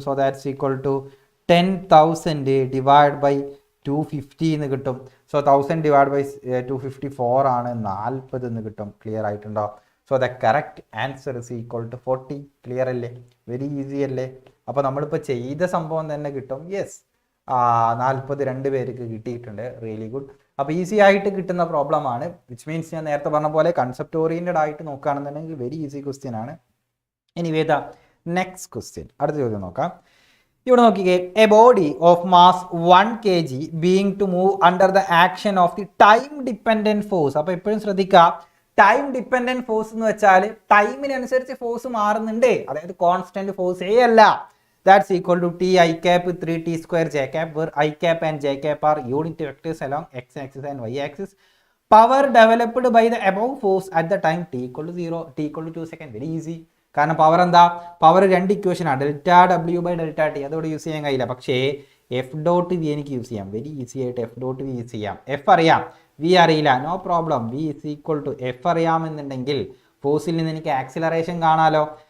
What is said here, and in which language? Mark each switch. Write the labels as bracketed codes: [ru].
[en] So that's equal to 10,000 divided by 250 [ml] എന്ന് കിട്ടും. [en] So 1000 divided by 254 [ml] ആണ്, 40 എന്ന് കിട്ടും. ക്ലിയർ ആയിട്ടുണ്ടോ? [en] So the correct answer is equal to 40. [ml] Clear അല്ലേ? വെരി ഈസി അല്ലേ? അപ്പോൾ നമ്മളിപ്പോൾ ചെയ്ത സംഭവം തന്നെ കിട്ടും. യെസ്, 40 2 പേർക്ക് കിട്ടിയിട്ടുണ്ട്. [en] Really good. [ml] അപ്പോൾ ഈസി ആയിട്ട് കിട്ടുന്ന പ്രോബ്ലം ആണ്. വിച്ച് മീൻസ് ഞാൻ നേരത്തെ പറഞ്ഞ പോലെ കൺസെപ്റ്റ് ഓറിയൻറ്റഡ് ആയിട്ട് നോക്കുകയാണെന്നുണ്ടെങ്കിൽ വെരി ഈസി ക്വസ്റ്റ്യൻ ആണ്. എനിവേദ [en] next question, [ml] അടുത്ത ചോദ്യം നോക്കാം. ഇവിടെ നോക്കിക്കേ, [en] A body of mass 1 kg being to move under the action of the time dependent force. [ml] അപ്പോൾ എപ്പോഴും ശ്രദ്ധിക്കുക, ടൈം ഡിപ്പെൻഡൻറ്റ് ഫോഴ്സ് എന്ന് വെച്ചാൽ ടൈമിനനുസരിച്ച് ഫോഴ്സ് മാറുന്നുണ്ട്, അതായത് കോൺസ്റ്റന്റ് ഫോഴ്സ് എ അല്ല. [en] That's equal to T I cap 3T square J cap, where I cap and J cap are unit vectors along x axis and y axis. Power developed by the above force at the time T equal to 0, T equal to 2 seconds. Very easy. [ml] കാരണം power എന്താ, power രണ്ട് ഇക്വേഷനാണ്, delta W by delta T. അതോടെ use ചെയ്യാൻ കഴിയില്ല, പക്ഷേ F dot V എനിക്ക് use ചെയ്യാം. Very easy ആയിട്ട് എഫ് ഡോട്ട് വി യൂസ് ചെയ്യാം. എഫ് അറിയാം, വി അറിയില്ല, no problem. V is equal to F അറിയാമെന്നുണ്ടെങ്കിൽ ഫോഴ്സിൽ നിന്ന് എനിക്ക് ആക്സിലറേഷൻ കാണാലോ.